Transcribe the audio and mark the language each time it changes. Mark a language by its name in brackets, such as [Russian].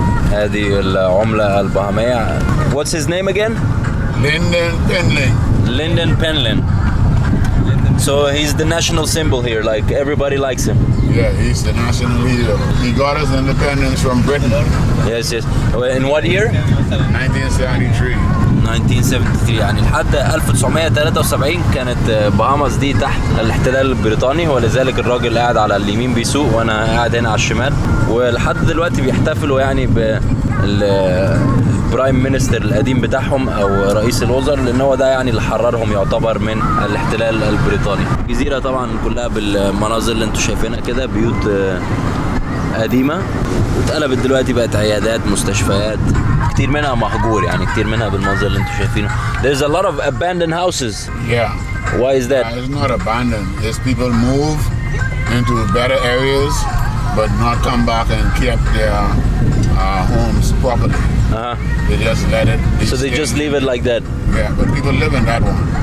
[Arabic] هذه العملة البهامية. [English] What's his name again? Lyndon Pinling. Lyndon Pinling. So he's the national symbol here. Like everybody likes him. Yeah, he's the national leader. He got us independence from Britain. Yes, yes. In what year? 1973. 1973. [Arabic] يعني لحد 1973 كانت بهاماز دي تحت الاحتلال البريطاني، ولذلك الراجل قاعد على اليمين بيسوق وانا قاعد هنا على الشمال. ولحد دلوقتي بيحتفلوا يعني بالبرايم مينستر القديم بتاعهم او رئيس الوزراء، لان هو ده يعني اللي حررهم يعتبر من الاحتلال البريطاني. الجزيره طبعا كلها بالمناظر اللي انتم شايفينها كده، بيوت قديمه واتقلبت دلوقتي بقت عيادات، مستشفيات، كتير منها مهجور، يعني كتير منها بالمنظر اللي انتم شايفينه. [English] There's a lot of abandoned houses. Yeah. Why is that? It's not abandoned. It's people move into better areas, but not come back and keep their homes properly. They just let it be. So they just leave it like that? Yeah, but people live in that one.